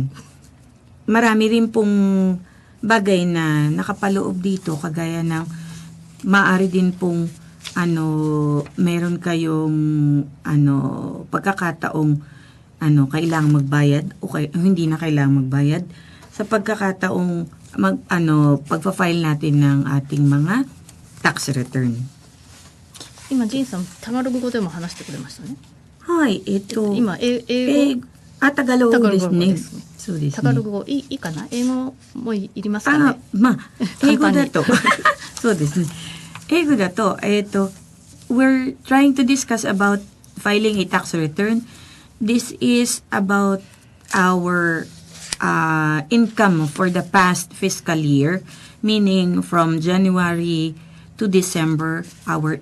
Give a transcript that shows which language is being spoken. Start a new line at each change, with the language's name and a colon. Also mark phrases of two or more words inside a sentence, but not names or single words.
Filipino: Marami rin pong bagay na nakapaloob dito, kagaya ng maaari din pong meron kayong pagkakataong kailangang magbayad o hindi na kailangang magbayad sa pagkakataong pagpa-file natin ng ating mga
English: tax return.
Japanese: 今ジンさんタガログ語でも話してくれましたね。はい、今英語タガログですね。そうですね。タガログ語いいかな？英語もいりますかね？英語だとそうですね。英語だと
English: we're trying to discuss about filing a tax return. This is about our income for the past fiscal year, meaning from January to December, our